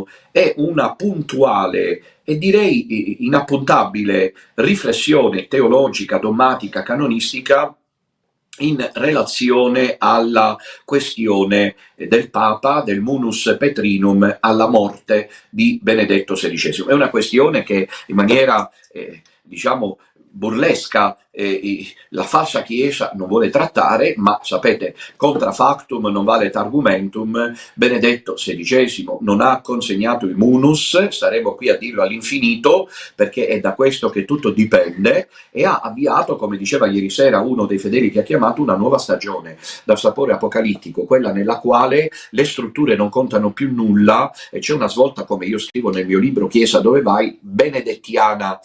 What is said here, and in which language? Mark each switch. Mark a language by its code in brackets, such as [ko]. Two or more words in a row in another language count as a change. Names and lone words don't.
[it] È una puntuale e direi inappuntabile riflessione teologica, dogmatica, canonistica in relazione alla questione del Papa, del [la] Munus Petrinum, [it] alla morte di Benedetto XVI. È una questione che in maniera, diciamo, burlesca la falsa Chiesa non vuole trattare, ma sapete, [la] contra factum non valet argumentum, [it] Benedetto XVI non ha consegnato il munus, staremo qui a dirlo all'infinito, perché è da questo che tutto dipende, e ha avviato, come diceva ieri sera uno dei fedeli che ha chiamato, una nuova stagione dal sapore apocalittico, quella nella quale le strutture non contano più nulla e c'è una svolta, come io scrivo nel mio libro Chiesa dove vai, benedettiana.